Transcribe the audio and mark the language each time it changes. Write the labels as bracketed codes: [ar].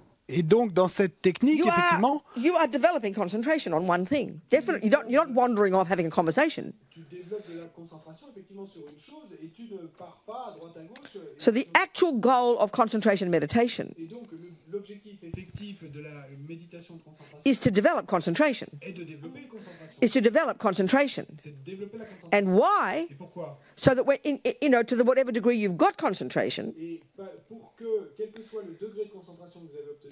[fr] Et donc dans cette technique, effectivement, [en] you are developing concentration on one thing. Definitely, you're not wandering off having a conversation. [fr] Tu développes de la concentration effectivement sur une chose et tu ne pars pas à droite à gauche. [en] So the actual goal of concentration meditation [fr] Et donc l'objectif effectif de la méditation de concentration [en] is to develop concentration. [fr] est de développer une concentration. [en] Is to develop concentration. [fr] C'est de développer la concentration. [en] And why? [fr] Et pourquoi? [en] So that when to the whatever degree you've got concentration, [fr] Et pour que, quel que soit le degré de concentration que vous avez obtenu,